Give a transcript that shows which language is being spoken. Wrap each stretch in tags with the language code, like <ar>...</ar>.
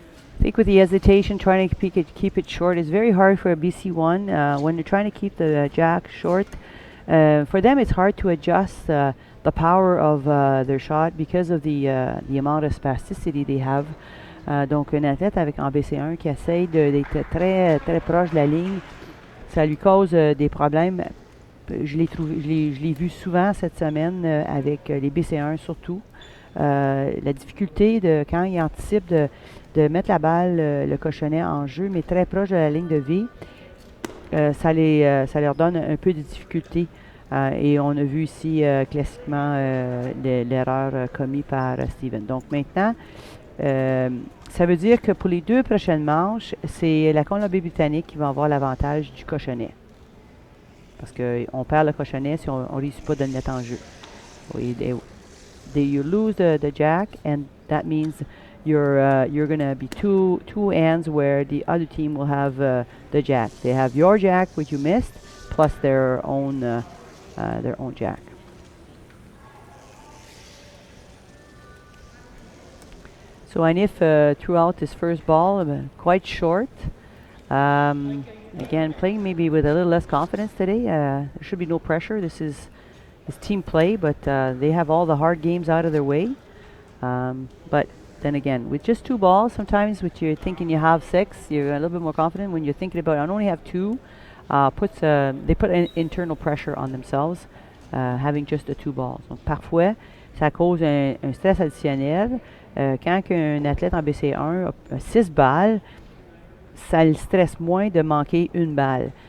<en>I think with the hesitation, trying to keep it short is very hard for a BC1 when they're trying to keep the jack short. For them, it's hard to adjust the power of their shot because of the amount of spasticity they have.</en> <fr>Donc, un athlète avec en BC1 qui essaye d'être très proche de la ligne, ça lui cause des problèmes je l'ai vu souvent cette semaine avec les BC1 surtout. La difficulté quand ils anticipent de mettre la balle, le cochonnet en jeu, mais très proche de la ligne de V, ça leur donne un peu de difficulté. Et on a vu ici classiquement l'erreur commise par Steven. Donc maintenant, ça veut dire que pour les 2 prochaines manches, c'est la Colombie-Britannique qui va avoir l'avantage du cochonnet. Parce qu'on perd le cochonnet si on ne réussit pas de le mettre en jeu.</fr> <en>You lose the jack, and that means you're going to be two hands where the other team will have the jack. They have your jack, which you missed, plus their own jack. So Hanif throughout his first ball, quite short. Again, playing maybe with a little less confidence today. There should be no pressure. This is team play, but they have all the hard games out of their way. But then again, with just 2 balls, sometimes with you're thinking you have 6, you're a little bit more confident. When you're thinking about I only have 2, they put an internal pressure on themselves, having just the 2 balls.</en> <fr>Donc parfois, ça cause un stress additionnel. Quand un athlète en BC1 a 6 balles, ça le stresse moins de manquer une balle.</fr>